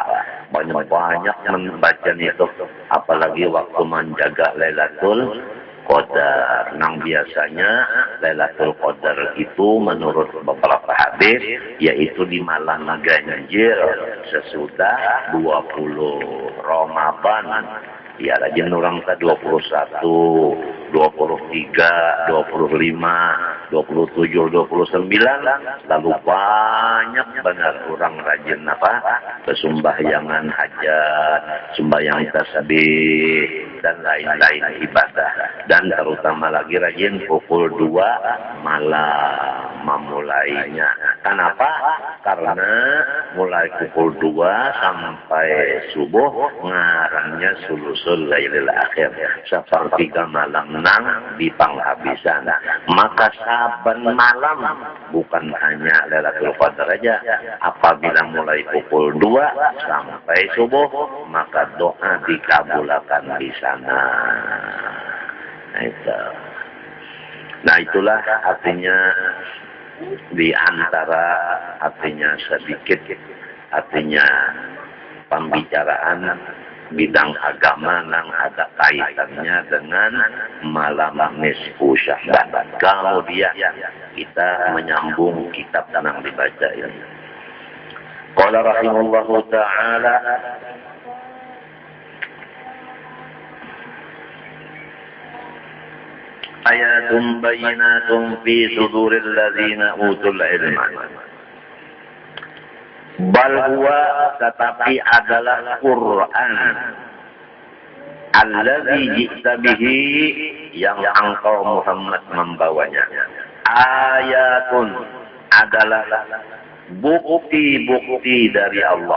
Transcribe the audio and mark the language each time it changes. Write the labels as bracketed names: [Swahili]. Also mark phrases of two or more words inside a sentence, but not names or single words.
[Indonesian] Banyak-banyak membaca itu, apalagi waktu menjaga Lailatul Qadar. Nang biasanya Lailatul Qadar itu menurut beberapa hadis yaitu di malam ganjil sesudah 20 Ramadan. Ya rajin orang ke 21, 23, 25, 27, 29. Lalu banyak benar orang rajin kesembahyangan hajat, sembahyang tasbih dan lain-lain ibadah. Dan terutama lagi rajin pukul 2 malam memulainya. Kenapa? Karena mulai pukul 2 sampai subuh ngarannya [Arabic] ثلث الليل الآخر, [Indonesian] sepertiga malam nang di panghabisan. Maka saben malam bukan hanya Lailatul Qadar aja, apabila mulai pukul 2 sampai subuh maka doa dikabulkan di sana. Nah itulah artinya di antara artinya sedikit artinya pembicaraan bidang agama yang ada kaitannya dengan malam nisfu Sya'ban. Kemudian kita menyambung kitab yang dibaca ini. [Arabic] قال رحمه الله تعالى، آيات بينات في صدور الذين أوتوا العلم. بل هو, [Indonesian] tetapi adalah Quran [Arabic] الذي جئت به, [Indonesian] yang engkau Muhammad membawanya. Ayatun adalah bukti-bukti dari Allah.